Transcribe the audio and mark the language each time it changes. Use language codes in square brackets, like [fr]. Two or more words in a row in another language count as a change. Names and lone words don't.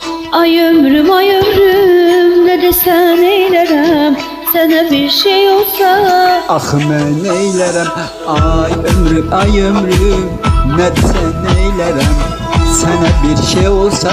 [tr] Ay ömrüm ne desen eylerem, sana bir şey olsa. [az] Ah mən neylərəm, ay ömrüm, nə desən neylərəm, sənə bir şey olsa.